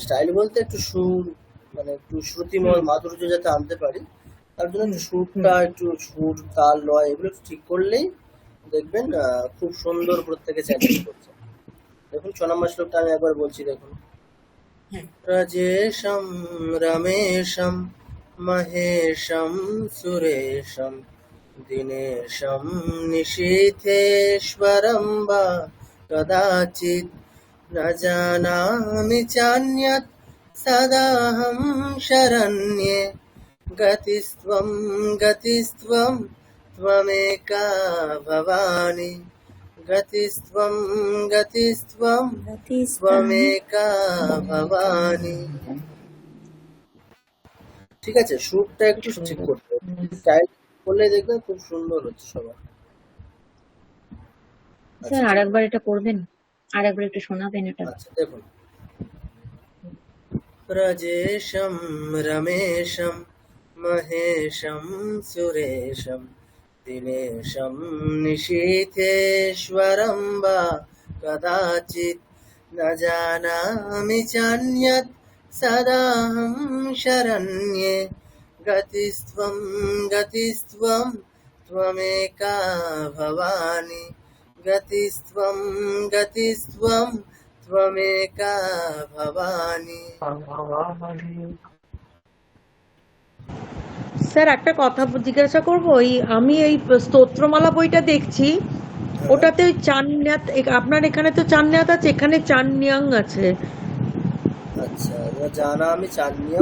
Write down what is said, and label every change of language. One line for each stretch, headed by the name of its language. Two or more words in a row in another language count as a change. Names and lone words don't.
Bangla: স্টাইল বলতে একটু সুর, মানে একটু শ্রুতিময় মাধুর্য যাতে আনতে পারি, তার জন্য একটু সুরটা, একটু সুর তাল লয় এগুলো একটু ঠিক করলেই দেখবেন খুব সুন্দর প্রত্যেকে চ্যালেঞ্জ করছে। দেখুন 6 নম্বর শ্লোকটা আমি একবার বলছি, দেখুন। হ্যাঁ।
Sanskrit: রাজেশম রমেশম মহেশম সুরেশম দিনেশম নিশীথেশ্বরম বা কদাচিৎ ন জানামি চান্যৎ সদাহম শরণ্যে গতিস্ত্বম গতিস্ত্বম ত্বমেকা ভবানি গতিস্ত্বম গতিস্ত্বম ত্বমেকা ভবানি।
Bangla: ঠিক আছে, সুরটা একটু ঠিক করতে হবে, স্টাইল করলে দেখবেন খুব সুন্দর হচ্ছে সবার। স্যার আরেকবার এটা করবেন, আরেকবার একটু শোনাবেন এটা। আচ্ছা দেখুন,
Sanskrit: রাজেশম রমেশম মহেশম সুরেশম দিনেশম নিশীথেশ্বরম বা কদাচিৎ ন জানামি চান্যৎ সদাহম শরণ্যে গতিস্ত্বম গতিস্ত্বম ত্বমেকা ভবানি গতিস্ত্বম গতিস্ত্বম ত্বমেকা ভবানি।
Bangla: স্যার একটা কথা জিজ্ঞাসা করবো, আমি এই স্তোত্রমালা বইটা দেখছি, ওটাতে ওই চান্যাত, আপনার এখানে তো চান্যাত আছে, এখানে চান্যাং আছে। আচ্ছা, জানা আমি চান্নিয়াম।